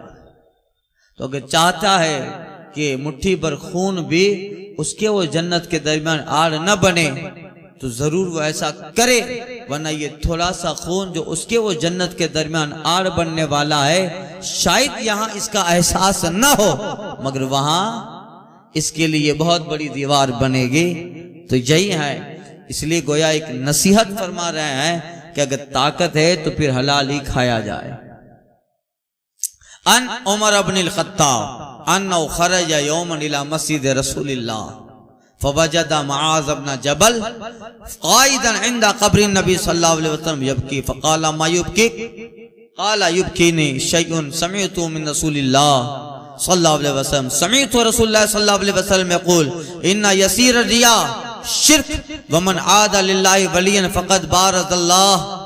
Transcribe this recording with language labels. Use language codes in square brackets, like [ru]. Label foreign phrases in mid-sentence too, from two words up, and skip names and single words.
[ur] تو اگر چاہتا ہے کہ مٹھی بھر خون بھی اس کے وہ جنت کے درمیان آڑ نہ بنے، تو ضرور وہ ایسا کرے، ورنہ یہ تھوڑا سا خون جو اس کے وہ جنت کے درمیان آڑ بننے والا ہے، شاید یہاں اس کا احساس نہ ہو، مگر وہاں اس کے لیے بہت بڑی دیوار بنے گی. تو یہی ہے، اس لیے گویا ایک نصیحت فرما رہے ہیں کہ اگر طاقت ہے تو پھر حلال ہی کھایا جائے. [ar] عن عمر بن الخطاب أنه خرج يوما إلى مسجد رسول الله فوجد معاذ بن جبل قاعدا عند قبر نبي صلى الله عليه وسلم يبكي فقال ما يبكي قال يبكيني شيء سمعت من رسول الله صلى الله عليه وسلم سمعت رسول الله صلى الله عليه وسلم يقول إن يسير رياء شرك ومن عادى لله وليا فقد بارز الله